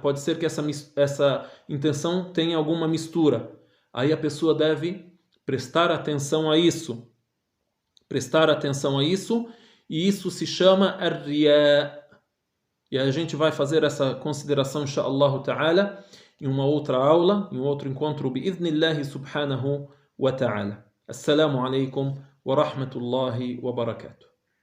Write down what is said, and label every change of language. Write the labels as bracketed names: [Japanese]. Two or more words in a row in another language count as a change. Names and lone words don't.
[Portuguese] Pode ser que essa intenção tenha alguma mistura. Aí a pessoa deve prestar atenção a isso. Prestar atenção a isso, e isso se chama ar-riya. E a gente vai fazer essa consideração, [Arabic] إن شاء الله تعالى, [Portuguese] em uma outra aula, em um outro encontro, [Arabic] بإذن الله سبحانه وتعالى. السلام عليكم ورحمة الله وبركاته.